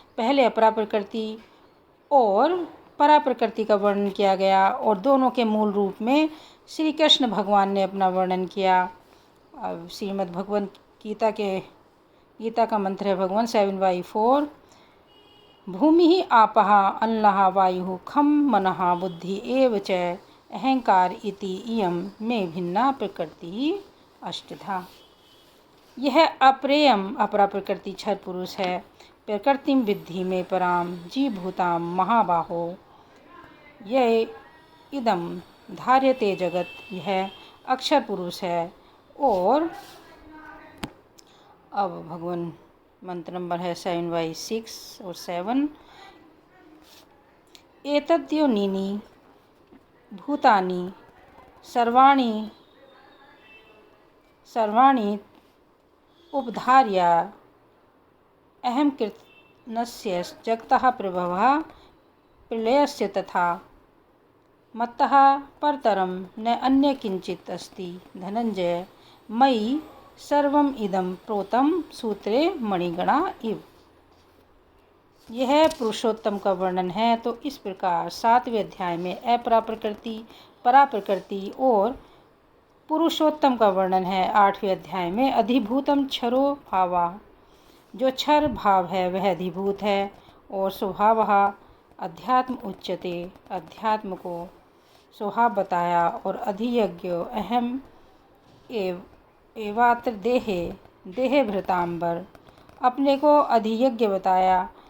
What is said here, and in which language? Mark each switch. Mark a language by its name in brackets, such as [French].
[Hindi] पहले अपरा प्रकृति और परा प्रकृति का वर्णन किया गया और दोनों के मूल रूप में श्री कृष्ण भगवान ने अपना वर्णन किया। अब श्रीमद् भगवत गीता का मंत्र है भगवान 7/4। [Sanskrit] भूमि ही आपः अन्नः वायुः खम मनः बुद्धि एव च अहंकार इति इयं में भिन्ना प्रकृति अष्टधा। [Hindi] यह अप्रेयम अपरा प्रकृति क्षर पुरुष है। [Sanskrit] प्रकृतिम विद्धि में पराम जीवभूताम महाबाहो यह इदम धार्यते जगत, [Hindi] यह अक्षर पुरुष है। और अब भगवान मंत्र नंबर है 7/6 और 7। [Sanskrit] एतद्योनीनि भूतानि सर्वाणि उपधार्य अहम कृतनस्य जगतः प्रभवः प्रलयस्य तथा मत्तः परतरं न अन्य किंचित अस्ति धनंजय मयि सर्वम इदं प्रोतं सूत्रे मणिगणा इव। [Hindi] यह पुरुषोत्तम का वर्णन है। तो इस प्रकार 7वें अध्याय में अपरा प्रकृति, परा प्रकृति और पुरुषोत्तम का वर्णन है। 8वें अध्याय में [Sanskrit] अधिभूतम क्षरो भावा, [Hindi] जो क्षर भाव है वह अधिभूत है, और [Sanskrit] स्वभावः अध्यात्म उच्यते, [Hindi] अध्यात्म को स्वभाव बताया, और [Sanskrit] अधियज्ञ अहम एवात्र देहे भृतांबर, [Hindi] अपने को अधियज्ञ बताया।